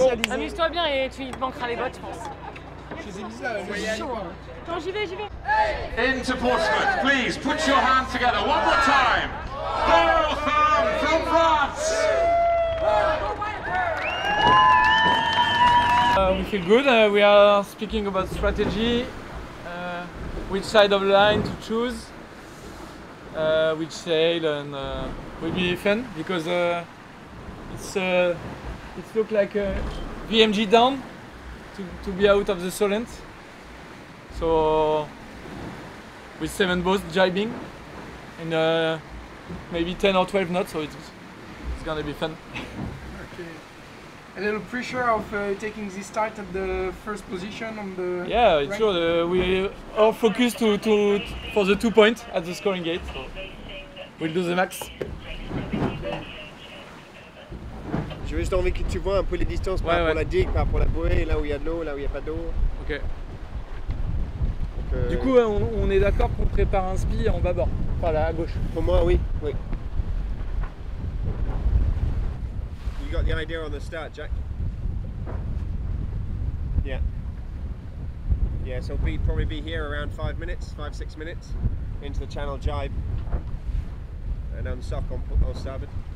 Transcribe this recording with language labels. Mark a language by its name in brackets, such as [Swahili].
[French] Amuse-toi bien et tu te manqueras les bottes, je pense. C'est chaud. Non, j'y vais. [English] Into Portsmouth, please put your hands together one more time. Beau Thumb from France. We feel good. We are speaking about strategy, which side of the line to choose, which sail, and will be fun because it looks like VMG down to be out of the Solent. So with 7 boats jibing and maybe 10 or 12 knots, so it's gonna be fun. Okay. A little pressure of taking this start at the first position on the. Yeah, it's sure. We are focused for the 2 points at the scoring gate. So we'll do the max. [French] J'ai juste envie que tu vois un peu les distances par rapport à la digue, par rapport à la bouée, là où il y a de l'eau, là où il n'y a pas d'eau. Ok. Du coup, on est d'accord qu'on prépare un spi en bâbord, enfin là à gauche. Pour moi, oui. [English] You got the idea on the start, Jack? Yeah. Yeah, so we'll probably be here around 5 minutes, 5-6 minutes into the channel jibe and unsock on starboard.